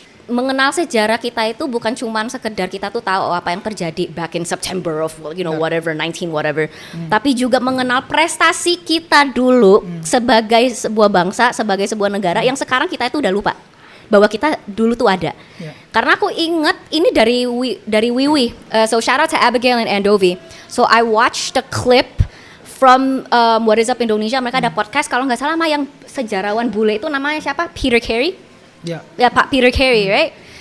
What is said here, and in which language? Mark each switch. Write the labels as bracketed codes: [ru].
[id] Mengenal sejarah kita itu bukan cuman sekedar kita tuh tahu apa yang terjadi back in September of whatever 19 whatever, tapi juga mengenal prestasi kita dulu sebagai sebuah bangsa, sebagai sebuah negara yang sekarang kita itu udah lupa bahwa kita dulu tuh ada. Karena aku inget ini dari Wiwi, so shout out to Abigail and Andovi. [en] So I watched the clip from What Is Up Indonesia. [id] Mereka ada podcast kalau nggak salah sama yang sejarawan bule itu namanya siapa? Peter Carey. Ya Pak Peter Carey, right?